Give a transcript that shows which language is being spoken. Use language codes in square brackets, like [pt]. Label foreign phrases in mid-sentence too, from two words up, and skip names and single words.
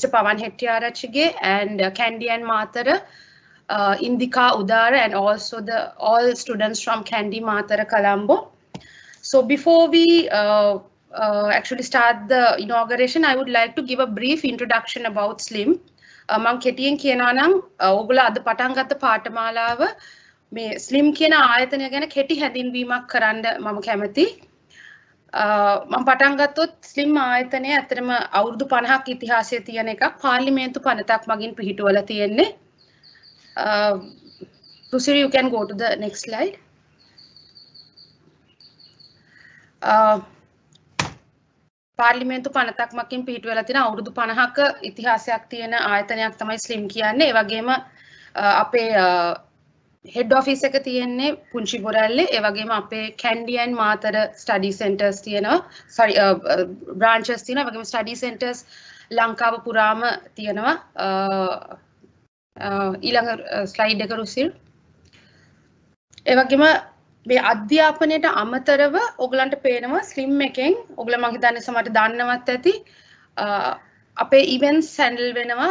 [en] Pawan Hettiarachige and Kandy and Mathara, Indika Udara, and also all students from Kandy Mathara Colombo. So before we actually start the inauguration, I would like to give a brief introduction about SLIM. [si] මම කෙටියෙන් කියනවා නම් ඔයගොල්ලෝ අද පටන් ගත්ත පාඨමාලාව මේ SLIM කියන ආයතනය ගැන කෙටි හැඳින්වීමක් කරන්න මම කැමතියි. මම පටන් ගත්තොත් SLIM ආයතනය ඇත්තටම අවුරුදු 50ක් ඉතිහාසය තියෙන එකක්. පාර්ලිමේන්තු පනතක් මගින් පිහිටුවලා තියෙන්නේ. [en] Rusiri, you can go to the next slide. [si] පාර්ලිමේන්තු පනතක් මගින් පිහිටුවලා තියෙන අවුරුදු 50ක ඉතිහාසයක් තියෙන ආයතනයක් තමයි SLIM කියන්නේ. ඒ වගේම අපේ [en] head office [si] එක තියෙන්නේ පුංචි බොරැල්ලේ. ඒ වගේම අපේ Kandy and Mathara [en] study centers [si] තියෙනවා. branches තියෙනවා. ඒ වගේම [en] study centers [si] ලංකාව පුරාම තියෙනවා. ඊළඟ slide එක රුසිල්. ඒ වගේම මේ අධ්‍යාපනයට අමතරව ඔයගලන්ට පේනවා SLIM එකෙන් ඔයගලා මම හිතන්නේ සමහරට දන්නවත් ඇති අපේ [en] events handle [si] වෙනවා.